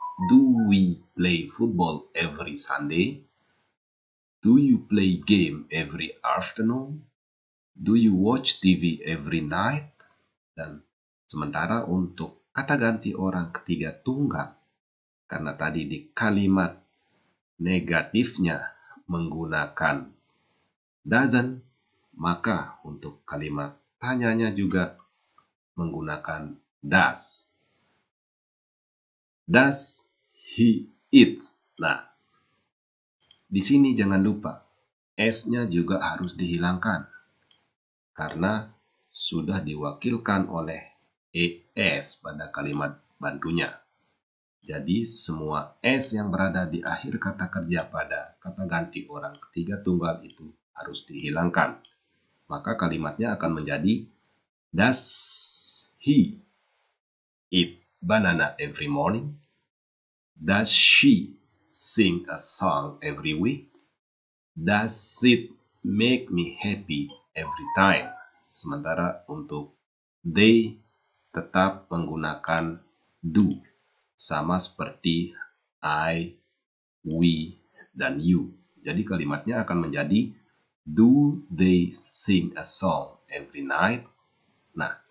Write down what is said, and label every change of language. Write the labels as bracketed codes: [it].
[en] Do we play football every Sunday? Do you play game every afternoon? Do you watch TV every night? [id] Dan sementara untuk kata ganti orang ketiga tunggal, karena tadi di kalimat negatifnya menggunakan doesn't, maka untuk kalimat tanyanya juga menggunakan does. [en] Does he eat? [id] Nah, di sini jangan lupa s-nya juga harus dihilangkan karena sudah diwakilkan oleh es pada kalimat bantunya. Jadi semua s yang berada di akhir kata kerja pada kata ganti orang ketiga tunggal itu harus dihilangkan. Maka kalimatnya akan menjadi [en] does he eat banana every morning? Does she sing a song every week? Does it make me happy every time? [id] Sementara untuk they tetap menggunakan do. Sama seperti I, we, dan you. Jadi kalimatnya akan menjadi [en] do they sing a song every night? Nah,